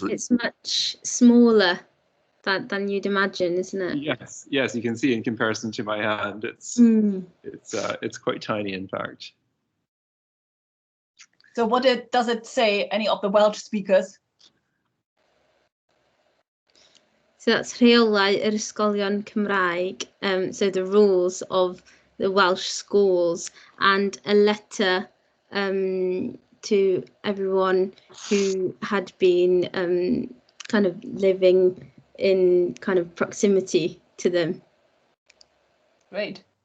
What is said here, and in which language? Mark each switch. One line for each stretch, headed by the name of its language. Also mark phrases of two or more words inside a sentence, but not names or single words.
English: It's much smaller than you'd imagine, isn't it? Yes, you can see in comparison to my hand, it's quite tiny, in fact. So does it say, any of the Welsh speakers? So that's
Welsh: rheolau yr ysgolion Cymraeg,
English: so the rules of the Welsh schools, and a letter to everyone who had been kind of living in kind of proximity to them. Great.